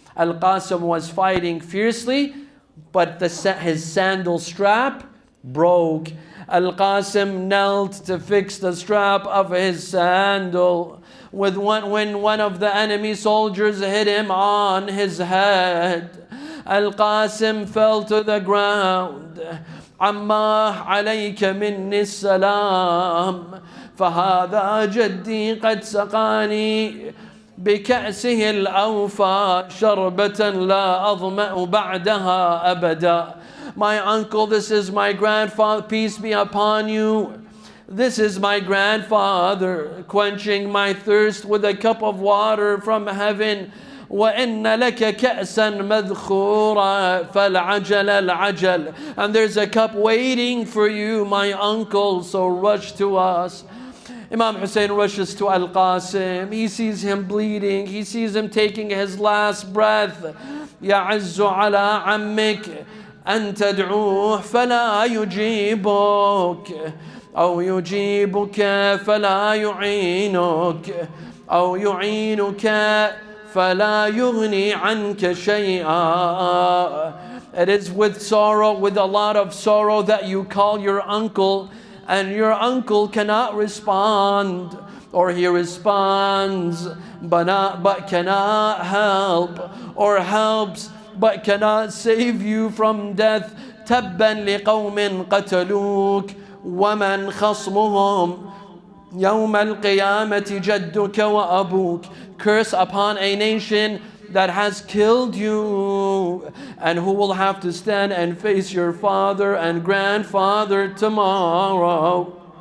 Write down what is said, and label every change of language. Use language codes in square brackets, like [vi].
[en] Al-Qasim was fighting fiercely, but his sandal strap broke. Al-Qasim knelt to fix the strap of his sandal. When one of the enemy soldiers hit him on his head, Al-Qasim fell to the ground. [ar] Amma alayka minni salam, فهذا جدي قد سقاني بكأسه الأوفى شربة لا أظمأ بعدها أبدا. [en] My uncle, this is my grandfather, peace be upon you. This is my grandfather quenching my thirst with a cup of water from heaven. [ar] وَإِنَّ لَكَ كَأْسًا مَذْخُورًا فَالْعَجَلَ الْعَجَلَ. [en] And there's a cup waiting for you, my uncle, so rush to us. Imam Hussein rushes to Al-Qasim. He sees him bleeding. He sees him taking his last breath. [ar] يعز على عمك أن تدعوه فلا يجيبك أو يجيبك فلا يعينك أو يعينك فلا يغني عنك شيئا. [en] It is with sorrow, with a lot of sorrow, that you call your uncle, and your uncle cannot respond, or he responds but cannot help, or helps but cannot save you from death. [ar] تبا لقوم قتلوك ومن خصمهم يوم القيامة جدك وأبوك. [en] Curse upon a nation that has killed you, and who will have to stand and face your father and grandfather tomorrow.